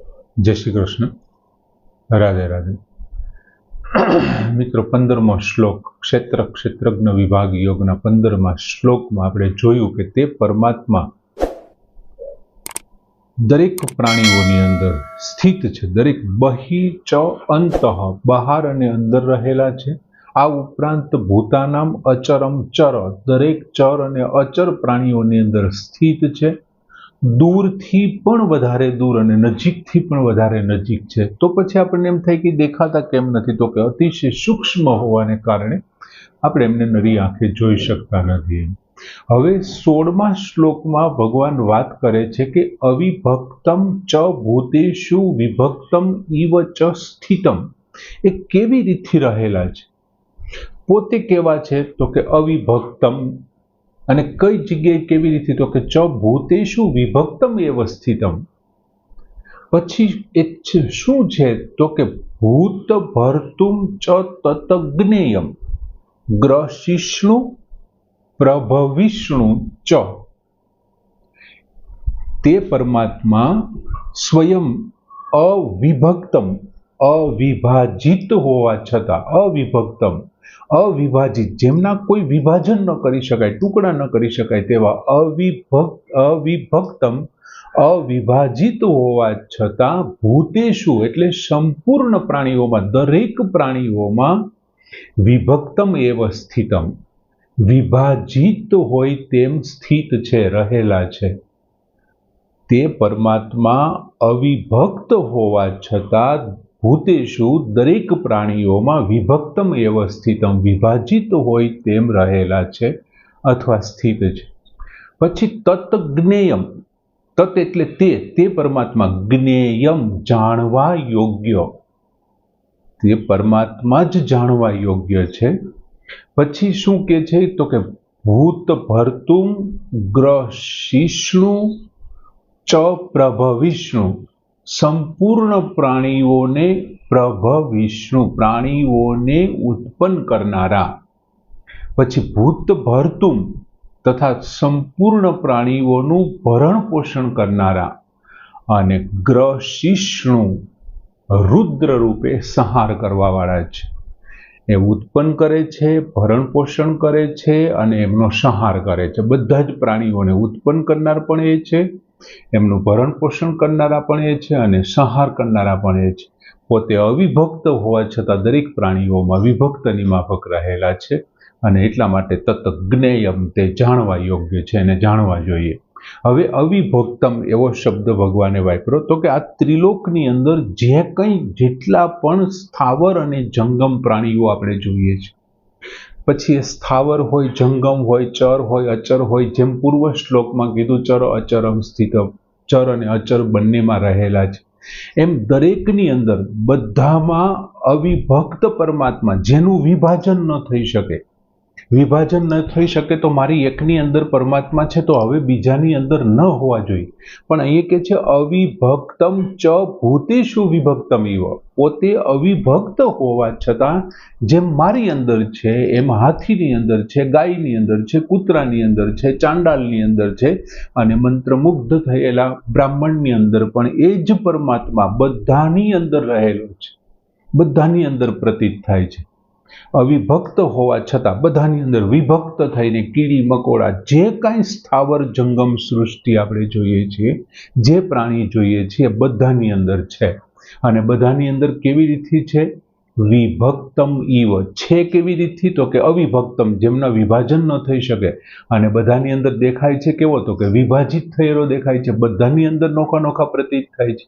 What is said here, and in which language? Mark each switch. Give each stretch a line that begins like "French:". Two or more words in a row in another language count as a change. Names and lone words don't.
Gujarati: જય શ્રી કૃષ્ણ। રાધે રાધે। મિત્રો, 15મો શ્લોક ક્ષેત્ર ક્ષેત્રજ્ઞ વિભાગ યોગના 15મા શ્લોકમાં આપણે જોયું કે તે પરમાત્મા દરેક પ્રાણીઓની અંદર સ્થિત છે, દરેક
Sanskrit: બહિ ચ અંતઃ
Gujarati: બહાર અને અંદર રહેલા છે। આ ઉપરાંત
Sanskrit: ભૂતાનામ અચરમ ચર
Gujarati: દરેક ચર અને અચર પ્રાણીઓની અંદર સ્થિત છે। દૂરથી પણ વધારે દૂર અને નજીકથી પણ વધારે નજીક છે। તો પછી આપણે એમ થાય કે દેખાતા કેમ નથી, તો કે અતિશય સૂક્ષ્મ હોવાને કારણે આપણે એમને નરી આંખે જોઈ શકતા નથી। હવે 16મા શ્લોકમાં ભગવાન વાત કરે છે કે
Sanskrit: अविभक्तम च भूतेषु विभक्तम इव च स्थितम
Gujarati: એ કેવી રીતથી રહેલા છે। પોતે કેવા છે તો કે અવિભક્તમ અને કઈ જગ્યાએ કેવી રીતે, તો કે
Sanskrit: ચ ભૂતેષુ વિભક્તમ એવ સ્થિતમ।
Gujarati: પછી શું છે તો કે
Sanskrit: ભૂત ભર્તુમ ચ તતજ્ઞેયમ ગ્રશિષ્ણુ પ્રભવિષ્ણુ ચ।
Gujarati: તે પરમાત્મા સ્વયં અવિભક્તમ અવિભાજિત હોવા છતાં અવિભક્તમ અવિભાજિત જેમના કોઈ વિભાજન ન કરી શકાય, ટુકડા ન કરી શકાય તેવા અવિભક્તમ અવિભાજિત હોવા છતાં ભૂતેષુ એટલે સંપૂર્ણ પ્રાણીઓમાં દરેક પ્રાણીઓમાં વિભક્તમ એવ સ્થિતમ વિભાજિત હોય તેમ સ્થિત છે, રહેલા છે। તે પરમાત્મા અવિભક્ત હોવા છતાં ભૂતેષુ દરેક પ્રાણીઓમાં વિભક્તમ એવ સ્થિતમ વિભાજિત હોય તેમ રહેલા છે અથવા સ્થિત છે। પછી તતજ્ઞેયમ તત્ એટલે તે પરમાત્મા જ્ઞેયમ જાણવા યોગ્ય, તે પરમાત્મા જ જાણવા યોગ્ય છે। પછી શું કે છે તો કે ભૂત ભર્તુમ ગ્રશિષ્ણુ ચ પ્રભવિષ્ણુ સંપૂર્ણ પ્રાણીઓને પ્રભવિષ્ણુ પ્રાણીઓને ઉત્પન્ન કરનારા। પછી ભૂત ભર્તુમ તથા સંપૂર્ણ પ્રાણીઓનું ભરણ પોષણ કરનારા અને ગ્રશિષ્ણુ રુદ્ર રૂપે સંહાર કરવાવાળા છે। એ ઉત્પન્ન કરે છે, ભરણ પોષણ કરે છે અને એમનો સંહાર કરે છે। બધા જ પ્રાણીઓને ઉત્પન્ન કરનાર પણ એ છે, એમનું ભરણ પોષણ કરનારા પણ એ છે અને સંહાર કરનારા પણ એ છે। પોતે અવિભક્ત હોવા છતાં દરેક પ્રાણીઓમાં વિભક્તની માફક રહેલા છે અને એટલા માટે તતજ્ઞેયમ તે જાણવા યોગ્ય છે અને જાણવા જોઈએ। હવે અવિભક્તમ એવો શબ્દ ભગવાને વાપર્યો તો કે આ ત્રિલોકની અંદર જે કંઈ જેટલા પણ સ્થાવર અને જંગમ પ્રાણીઓ આપણે જોઈએ છે, પછી સ્થાવર હોય જંગમ હોય ચર હોય અચર હોય, જેમ પૂર્વ શ્લોકમાં કીધું ચર અચરમ સ્થિત ચર અને અચર બંનેમાં રહેલા છે, એમ દરેકની અંદર બધામાં અવિભક્ત પરમાત્મા જેનું વિભાજન ન થઈ શકે, વિભાજન ન થઈ શકે તો મારી એકની અંદર પરમાત્મા છે તો હવે બીજાની અંદર ન હોવા જોઈએ। પણ અહીંયા કે છે અવિભક્તમ ચ ભૂતેષુ વિભક્તમ ઇવ, પોતે અવિભક્ત હોવા છતાં જેમ મારી અંદર છે, એમ હાથીની અંદર છે, ગાયની અંદર છે, કૂતરાની અંદર છે, ચાંડાલની અંદર છે અને મંત્રમુગ્ધ થયેલા બ્રાહ્મણની અંદર પણ એ જ પરમાત્મા બધાની અંદર રહેલો છે, બધાની અંદર પ્રતીત થાય છે। અવિભક્ત હોવા છતાં બધાની અંદર વિભક્ત થઈને કીડી મકોડા જે કાંઈ સ્થાવર જંગમ સૃષ્ટિ આપણે જોઈએ છીએ, જે પ્રાણી જોઈએ છીએ બધાની અંદર છે અને બધાની અંદર કેવી રીતથી છે વિભક્તમ ઇવ છે। કેવી રીતથી તો કે અવિભક્તમ જેમના વિભાજન ન થઈ શકે અને બધાની અંદર દેખાય છે કેવો તો કે વિભાજિત થયેલો દેખાય છે, બધાની અંદર નોખા નોખા પ્રતીત થાય છે।